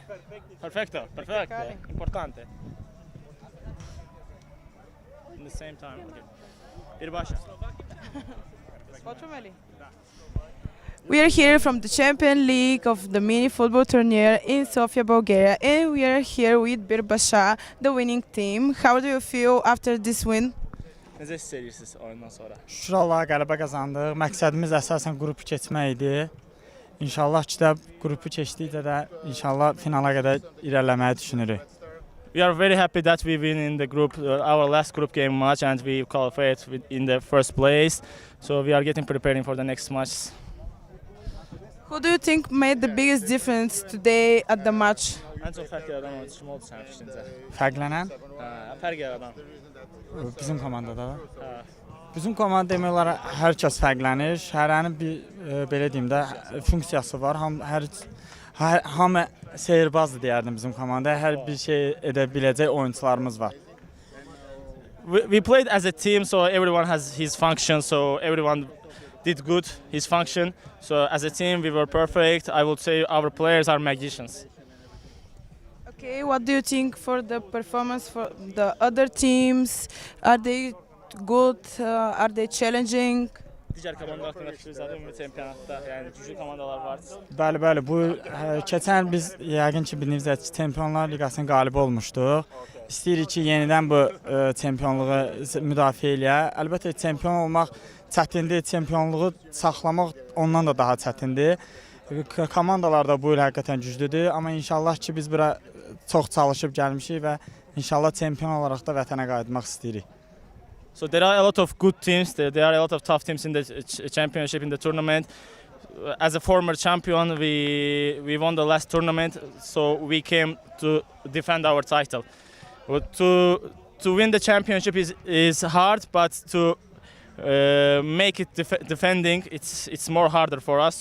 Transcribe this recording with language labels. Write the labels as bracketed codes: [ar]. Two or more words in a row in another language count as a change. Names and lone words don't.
[en] Perfecto. Perfect. Importante. In the same time. Okay. Birbasha. We are here from the Champion League of the mini football tournament in Sofia, Bulgaria, and we are here with Birbasha, the winning team. How do you feel after this win? [az] Necə hiss edirsiniz oyundan sonra? Şükür Allaha qələbə qazandıq. Məqsədimiz əsasən qrupu keçmək idi. İnşallah ki də qrupu keçdikcə də inşallah finala qədər irəliləməyi düşünürük. [en] We are very happy that we win in the group, our last group game match, and we qualified in the first place. So we are getting preparing for the next match. Who do you think made the biggest difference today at the match? [az] Ən çox fərq yaradan oyunçu kim oldu sənin fikrincə? Fərqlənən Fərq yaradan. bizim komandada. Hə. Bizim komanda demək olar hər kəs fərqlənir. Hərənin bir belə deyim də funksiyası var. Hamı seyirbazdır deyərdim bizim komandaya. Hər bir şey edə biləcək oyunçularımız var. [en] We played as a team, so everyone has his function, so everyone did good his function. So as a team we were perfect. I would say our players are magicians. Okay, what do you think for the performance for the other teams? Are they good? Are they challenging? [az] Digər komandalar haqqında fikriniz var mı çempionatda? Yəni güclü komandalar var. Bəli, bu keçən biz yəqin ki bildiyinizdə Çempionlar Liqasının qalibi olmuşduq. İstəyirik ki yenidən bu çempionluğu müdafiə eləyə. Əlbəttə çempion olmaq çətindir, çempionluğu saxlamaq ondan da daha çətindir. Komandalar da bu il həqiqətən güclüdür, amma inşallah ki biz bura çox çalışıb gəlmişik və inşallah çempion olaraq da vətənə qayıtmaq istəyirik. [en] So there are a lot of good teams. There are a lot of tough teams in the championship, in the tournament. As a former champion, we won the last tournament, so we came to defend our title. To win the championship is hard, but to make it defending, it's more harder for us.